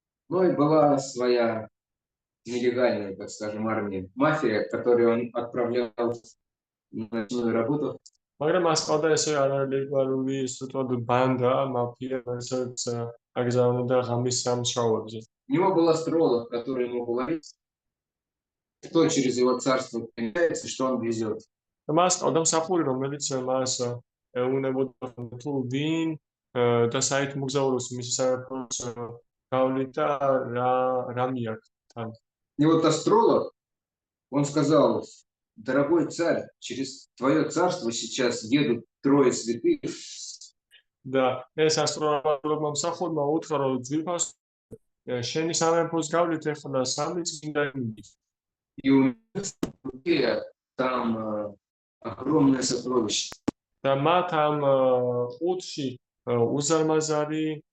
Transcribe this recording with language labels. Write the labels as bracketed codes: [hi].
[ru] Ну и была своя нелегальная, так скажем, армия, мафия, которую он отправлял на ночную работу. [ka] მაგრამ მას ყავდა ესე არალეგალური ისეთვად ბანდა, მაფია, რასაც აგზავნოდა ღამის სამუშაოებზე. [ru] У него был астролог, который ему говорит, кто через его царство появляется, что он везет. [ka] მას ყავდა მსახური, რომელიც მას ეუბნებოდა თუ ვინ და საით მოგზაურობს მისი სამეფოს გავლით და რა მიაქვს თან. [ru] И вот астролог, он сказал: дорогой царь, через твое царство сейчас едут 3 святых. [ka] და ეს ასტროლოგმა მსახურმა უთხრა, რომ ძვირფას შენი სამეფოს გავლით ეხლა 3 წმინდანი. [ru] И у них там огромное сокровище. [ka] და მათ ამ ყუთში უზარმაზარი